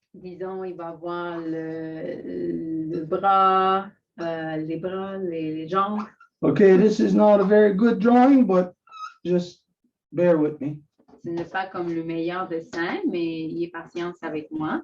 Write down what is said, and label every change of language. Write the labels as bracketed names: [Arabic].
[French] disons, il va avoir le bras, les bras, les jambes. [English] Okay, this is not a very good drawing, but just bear with me. [French] Ce n'est pas comme le meilleur dessin, mais ayez patience avec moi.